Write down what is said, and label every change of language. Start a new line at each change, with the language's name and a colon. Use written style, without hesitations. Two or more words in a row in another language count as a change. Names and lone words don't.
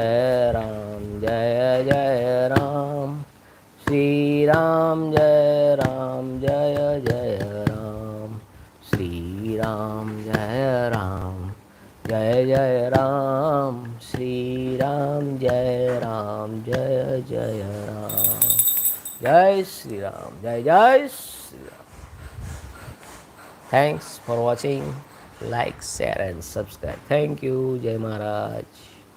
Hindi: जय जय राम श्री राम जय राम श्री राम जय राम श्री राम जय राम जय श्री राम जय श्री राम.
English: Thanks for watching. Like, share and subscribe. Thank you.
Hindi: जय महाराज.